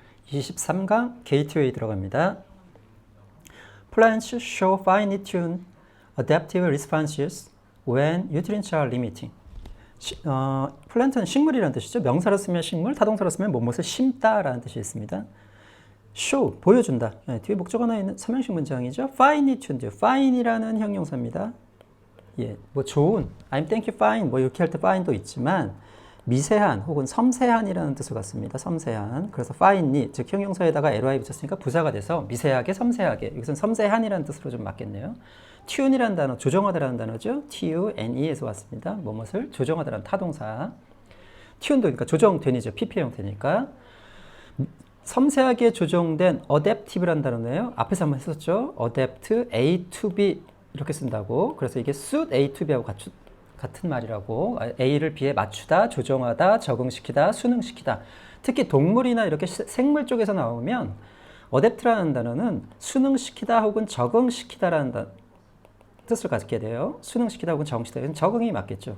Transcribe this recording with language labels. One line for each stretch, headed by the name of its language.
Korean: 23강 게이트웨이 들어갑니다.
English: Plants show finely tuned adaptive responses when nutrients are limiting.
Korean: 플랜트는 식물이라는 뜻이죠. 명사로 쓰면 식물, 타동사로 쓰면 무엇을 심다라는 뜻이 있습니다. show, 보여준다. 네, 뒤에 목적 하나 있는 삼형식 문장이죠. finely tuned, fine이라는 형용사입니다. 예, 뭐 좋은,
English: I'm thank you fine,
Korean: 뭐 이렇게 할 때 fine도 있지만 미세한 혹은 섬세한이라는 뜻을 갖습니다. 섬세한. 그래서 finely, 즉 형용사에다가 ly 붙였으니까 부사가 돼서 미세하게, 섬세하게. 여기서는 섬세한이라는 뜻으로 좀 맞겠네요. tune이라는 단어, 조정하다라는 단어죠. tune에서 왔습니다. 무엇을 조정하다라는 타동사. tune도 그러니까 조정된이죠. PP 형태니까. 섬세하게 조정된 adaptive라는 단어네요. 앞에서 한번 했었죠. adapt, A to B 이렇게 쓴다고. 그래서 이게 suit A to B하고 같은 말이라고. A를 B에 맞추다, 조정하다, 적응시키다, 수능시키다. 특히 동물이나 이렇게 생물 쪽에서 나오면 adapt라는 단어는 수능시키다 혹은 적응시키다라는 뜻을 갖게 돼요. 수능시키다 혹은 적응시키다. 적응이 맞겠죠.